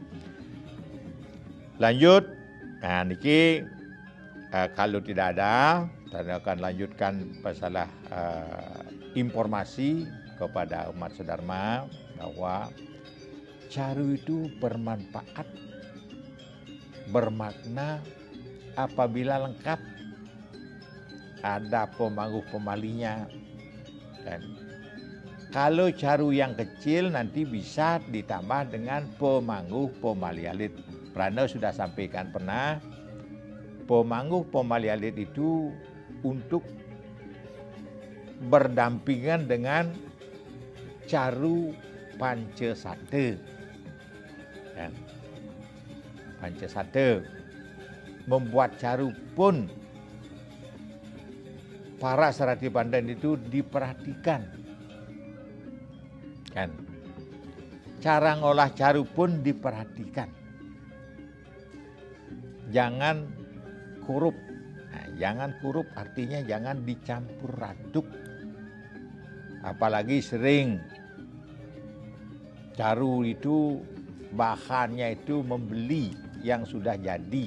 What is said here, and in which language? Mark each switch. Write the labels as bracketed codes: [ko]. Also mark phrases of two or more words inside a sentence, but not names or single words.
[id] Lanjut, nah niki kalau tidak ada, saya akan lanjutkan masalah informasi kepada umat sedharma bahwa caru itu bermanfaat, bermakna apabila lengkap, ada pemangguh pemalinya. Dan kalau caru yang kecil nanti bisa ditambah dengan pemangguh pemali alit. Peranda sudah sampaikan pernah, pemangguh pemali alit itu untuk berdampingan dengan caru pancasate. Pancasate membuat caru pun para Serati Banten itu diperhatikan. Kan? cara ngolah caru pun diperhatikan. Jangan korup. Nah, jangan korup artinya jangan dicampur aduk. Apalagi sering caru itu bahannya itu membeli yang sudah jadi.